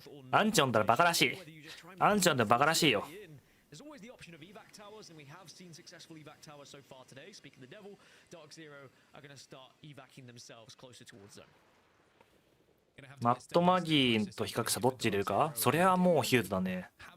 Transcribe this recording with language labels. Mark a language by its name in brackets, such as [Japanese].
[Japanese] アンチョンだらバカらしい。アンチョンだらバカらしいよ。 [English] There's always the option of evac towers, and we have seen successful evac towers so far today. Speaking of the devil, Dark Zero are going to start evacing themselves closer towards zone. [Japanese] マットマギーと比較したどっち入れるか？それはもうヒューズだね。